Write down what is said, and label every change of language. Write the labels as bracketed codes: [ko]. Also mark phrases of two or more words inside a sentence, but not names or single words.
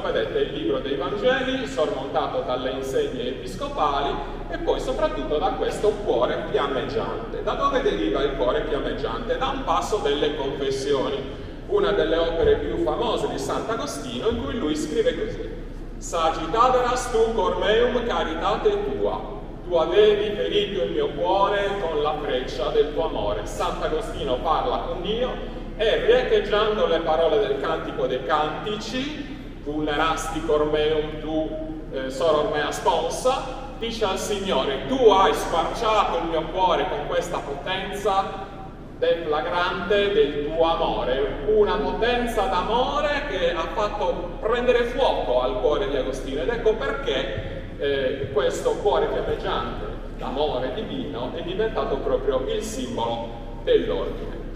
[it] Vedete il libro dei Vangeli sormontato dalle insegne episcopali e poi soprattutto da questo cuore fiammeggiante. Da dove deriva il cuore fiammeggiante? Da un passo delle Confessioni, una delle opere più famose di Sant'Agostino, in cui lui scrive così: [la] Sagitaveras tu cor meum caritate tua, [it] tu avevi ferito il mio cuore con la freccia del tuo amore. Sant'Agostino parla con Dio e, riecheggiando le parole del Cantico dei Cantici, [la] vulnerasti cor meum tu soror mea sponsa, [it] dice al Signore: tu hai squarciato il mio cuore con questa potenza deflagrante del tuo amore, una potenza d'amore che ha fatto prendere fuoco al cuore di Agostino, ed ecco perché questo cuore fiammeggiante d'amore divino è diventato proprio il simbolo dell'ordine.